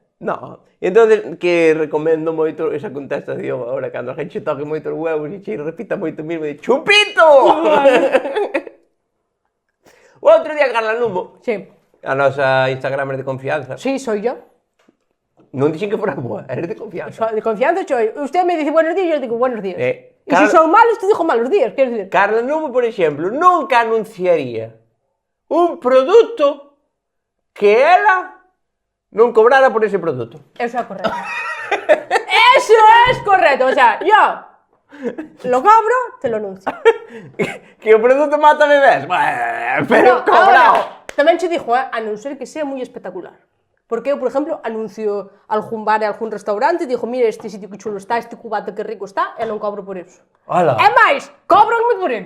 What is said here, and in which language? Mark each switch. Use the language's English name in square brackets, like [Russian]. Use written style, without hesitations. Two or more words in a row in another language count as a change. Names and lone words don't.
[Galician] No, e entonces que recomendo moito esa contestación agora cando a gente toque moito os huevos e che repita moito mesmo de chupito! O outro día Carla Numo, [Spanish] Sí. [Galician] a nosa Instagramer de confianza, [Spanish] Sí, soy yo. [Galician] non dixen que fora boa, [Spanish] eres de confianza. De confianza soy. Usted me dice buenos días, yo digo buenos días. Y Carla- si son malos, te digo malos días, quiero decir. [Galician] Carla Numo, por exemplo, nunca anunciaría un produto que ela non cobrara por ese produto. [Spanish] Eso es correcto. Eso es correcto. O sea, yo lo cobro, te lo anuncio. [Galician] Que o produto mata bebés, pero [Spanish] No, cobrado. [Galician] ahora, tamén che dixo, a non ser que sea moi espectacular. Porque eu, por exemplo, anuncio algún bar e algún restaurante e digo, mira, este sitio que chulo está, este cubata que rico está, e non cobro por eso. [Spanish] Hola. [Galician] É máis, cobranme por ele.